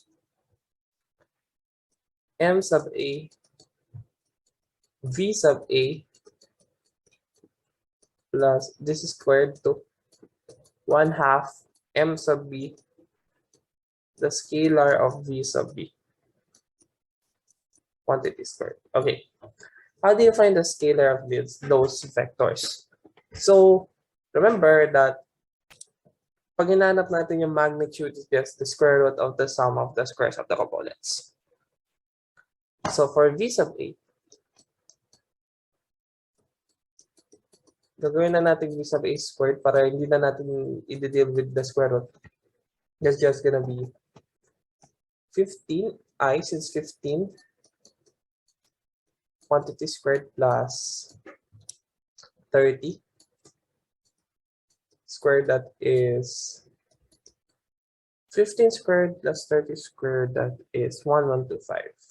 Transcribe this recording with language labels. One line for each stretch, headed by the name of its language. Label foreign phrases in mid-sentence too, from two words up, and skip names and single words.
English: m sub a v sub a plus this is squared to 1/2 m sub b, the scalar of v sub b quantity squared. Okay, how do you find the scalar of those vectors? So remember that
Filipino: pag hinanap natin yung
English: magnitude is just the square root of the sum of the squares of the components. So for v sub a,
Filipino: gagawin na natin
English: v sub a squared
Filipino: para hindi na natin i-deal
English: with the square root. That's just gonna be 15i since 15 quantity squared plus 30 squared, that is 15 squared plus 30 squared, that is 1125.